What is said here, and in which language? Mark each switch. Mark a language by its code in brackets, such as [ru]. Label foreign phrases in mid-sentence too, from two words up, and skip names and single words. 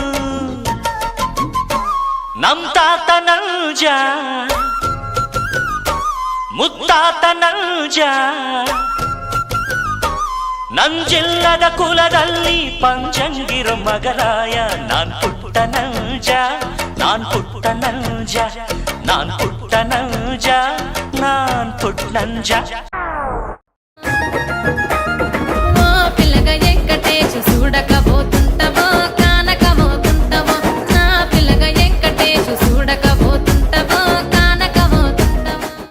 [kn] ನಮ್ ತಾತ ನಂಜ ಮುತ್ತಾತ ನಂಜ ನಂಜಿಲ್ಲದ ಕುಲದಲ್ಲಿ ಪಂಚಂಗಿರೋ ಮಗರಾಯ ನಾನ್ ಪುಟ್ಟ ನಂಜ ನಾನ್ ಪುಟ್ಟ ನಂಜ ನಾನ್ ಪುಟ್ಟ ನಂಜ ನಾನ್ ಪುಟ್ಟ ನಂಜ [te] పిల్లగ వెంకటేశు చూడకపోతుంటవో కానకమోతుంటవో నా పిల్లగ వెంకటేశు చూడకపోతుంటవో కానకమోతుంటవో